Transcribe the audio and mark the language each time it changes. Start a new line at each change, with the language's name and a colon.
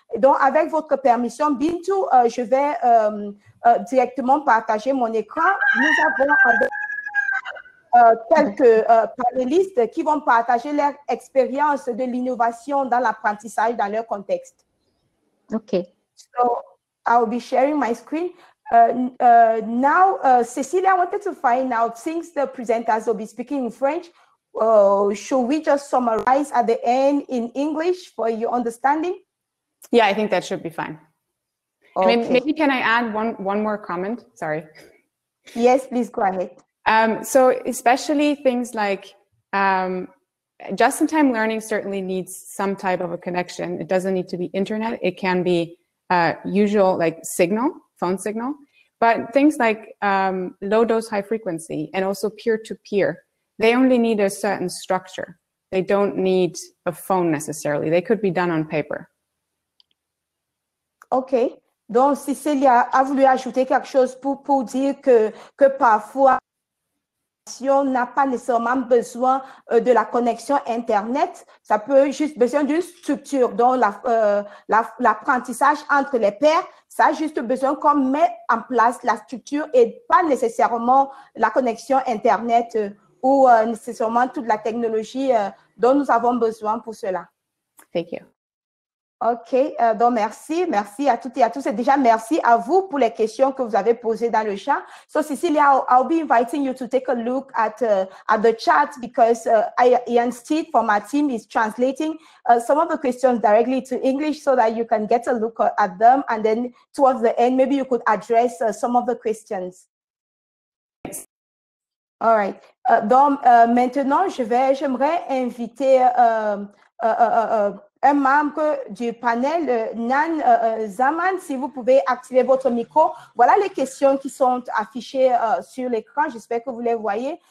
French: Donc, avec votre permission, Bintu, je vais directement partager mon écran. Nous avons quelques panélistes qui vont partager leur expérience de l'innovation dans l'apprentissage dans leur contexte.
English: Okay. So, I'll be sharing my screen. Now, Cecilia, I wanted to find out, since the presenters will be speaking in French, should we just summarize at the end in English for your understanding? Yeah, I think that should be fine. Okay. I mean, maybe can I add one more comment? Sorry. Yes, please go ahead. So especially things like just-in-time learning certainly needs some type of a connection. It doesn't need to be internet. It can be usual like signal, phone signal, but things like low dose, high frequency, and also peer-to-peer, they only need a certain structure. They don't need a phone necessarily. They could be done on paper. OK.
French: Donc, Cécilia a voulu ajouter quelque chose pour dire que parfois, on n'a pas nécessairement besoin de la connexion Internet. Ça peut juste besoin d'une structure. Donc, l'apprentissage entre les pairs, ça a juste besoin qu'on mette en place la structure et pas nécessairement la connexion Internet ou nécessairement toute la technologie dont nous avons besoin pour cela.
English: Thank you.
French: OK, donc merci à toutes et à tous. Et déjà, merci à vous pour les questions que vous avez posées dans le chat.
English: So, Cecilia, I'll be inviting you to take a look at the chat because Ian Steed from our team is translating some of the questions directly to English so that you can get a look at them. And then towards the end, maybe you could address some of the questions. All right.
French: Donc, maintenant, j'aimerais inviter un membre du panel, Nan Zaman, si vous pouvez activer votre micro. Voilà les questions qui sont affichées sur l'écran. J'espère que vous les voyez.